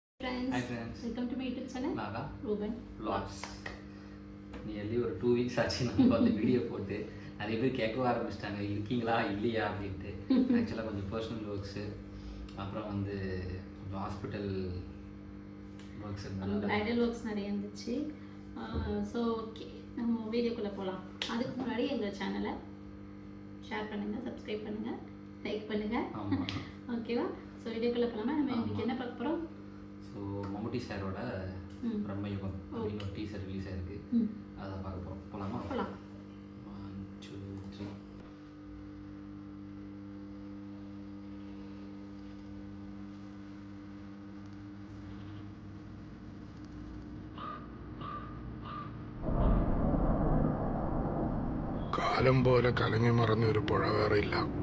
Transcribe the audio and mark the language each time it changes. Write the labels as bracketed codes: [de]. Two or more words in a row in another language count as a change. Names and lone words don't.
[en] friends. Hi friends. Welcome to my YouTube channel. Naga. Ruben. Vlogs. [ta] நியர்லி ஒரு 2 வீக்ஸ் ஆச்சு நம்ம பார்த்து வீடியோ போட்டு நிறைய பேர் கேட்க ஆரம்பிச்சிட்டாங்க இருக்கீங்களா இல்லையா அப்படின்ட்டு. ஆக்சுவலாக கொஞ்சம் [en] personal works, [ta] அப்புறம் வந்து கொஞ்சம் [en] hospital works [ta] இருந்தாலும் [en] idle works [ta] நிறைய இருந்துச்சு. [en] so okay, [ta] நம்ம வீடியோக்குள்ளே போகலாம். அதுக்கு முன்னாடி எங்கள் சேனலை ஷேர் பண்ணுங்கள், சப்ஸ்கிரைப் பண்ணுங்கள், லைக் பண்ணுங்கள். ஓகேவா? ஸோ வீடியோக்குள்ளே போகலாமா? நம்ம இன்னைக்கு என்ன பார்க்க போகிறோம்? ஸோ மம்முட்டி சாரோட பிரம்மயுகம் அப்படின்னு ஒரு [en] teaser release [ta] ஆயிருக்கு, அதை பார்க்க போகிறோம். போகலாமா? போகலாம். 1 2 3. [ml] കാലം പോലെ കലങ്ങി മറഞ്ഞൊരു പുഴ വേറെയില്ല.